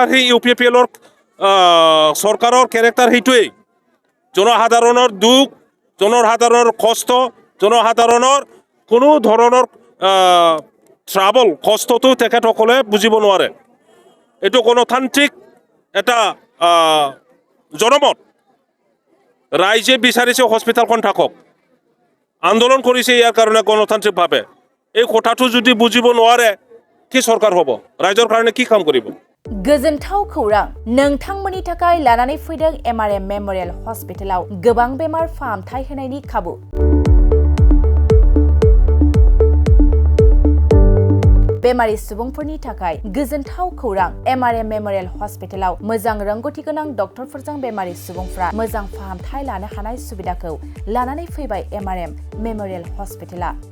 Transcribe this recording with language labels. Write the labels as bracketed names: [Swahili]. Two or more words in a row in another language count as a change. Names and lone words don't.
[Assamese] সেই UPPLৰ চৰকাৰৰ কেৰেক্টাৰ সেইটোৱেই জনসাধাৰণৰ দুখ জনসাধাৰণৰ কষ্ট জনসাধাৰণৰ কোনো ধৰণৰ ট্ৰাবল কষ্টটো তেখেতসকলে বুজিব নোৱাৰে এটো গণতান্ত্ৰিক এটা জনমত ৰাইজে বিচাৰিছে হস্পিটালখন থাকক আন্দোলন কৰিছে ইয়াৰ কাৰণে গণতান্ত্ৰিকভাৱে এই কথাটো যদি বুজিব নোৱাৰে কি সরকার হব রাইজৰ কাৰণে কি কাম কৰিব [Bodo] गोजोनथाव खौरां नोंथांमोननि थाखाय लानानै फैदों MRM मेमोरियल हस्पिटालाव गोबां बेमार फाहामथाय होनायनि खाबु बेमारि सुबुंफोरनि थाखाय गोजोनथाव खौरां MRM मेमोरियल हस्पिटालाव मोजां रोंग'थि गोनां डक्टरफोरजों बेमारि सुबुंफ्रा मोजां फाहामथाय लानो हानाय सुबिदाखौ लानानै फैबाय MRM मेमोरियल हस्पिटाला